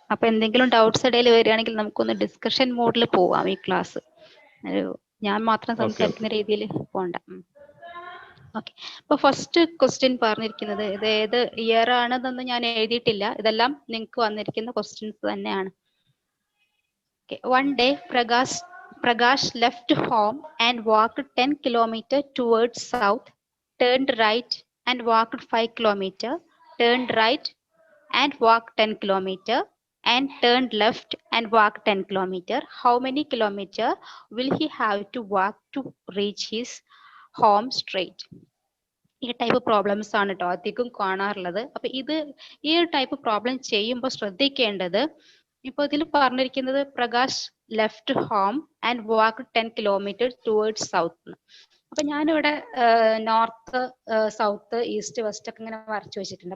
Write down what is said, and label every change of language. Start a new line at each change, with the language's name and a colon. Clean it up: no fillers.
Malayalam: അപ്പൊ എന്തെങ്കിലും ഡൗട്ട്സ് ഇടയിൽ വരികയാണെങ്കിൽ നമുക്കൊന്ന് ഡിസ്കഷൻ മോഡിൽ പോവാം. ഈ ക്ലാസ് ഞാൻ മാത്രം സംസാരിക്കുന്ന രീതിയിൽ പോണ്ട. ഓക്കെ. അപ്പൊ ഫസ്റ്റ് ക്വസ്റ്റ്യൻ പറഞ്ഞിരിക്കുന്നത്, ഇത് ഏത് ഇയർ ആണെന്നൊന്നും ഞാൻ എഴുതിയിട്ടില്ല. ഇതെല്ലാം നിങ്ങൾക്ക് വന്നിരിക്കുന്ന ക്വസ്റ്റ്യൻസ് തന്നെയാണ്.
English: One day, Prakash left home and walked 10 kilometers towards south, turned right and walked 5 kilometers, turned right and walked 10 kilometers, and turned left and walked 10 kilometers. How many kilometers will he have to walk to reach his home straight?
Malayalam: ഈ type problems ആണ് കേട്ടോ അധികം കാണാറുള്ളത്. അപ്പൊ ഈ type problem ചെയ്യുമ്പോൾ ശ്രദ്ധിക്കേണ്ടത്, ഇപ്പൊ ഇതിൽ പറഞ്ഞിരിക്കുന്നത്
English: Prakash left home and walk 10 kilometres towards south.
Malayalam: അപ്പൊ ഞാനിവിടെ നോർത്ത്, സൗത്ത്, ഈസ്റ്റ്, വെസ്റ്റ് ഒക്കെ ഇങ്ങനെ വരച്ചു വെച്ചിട്ടുണ്ട്.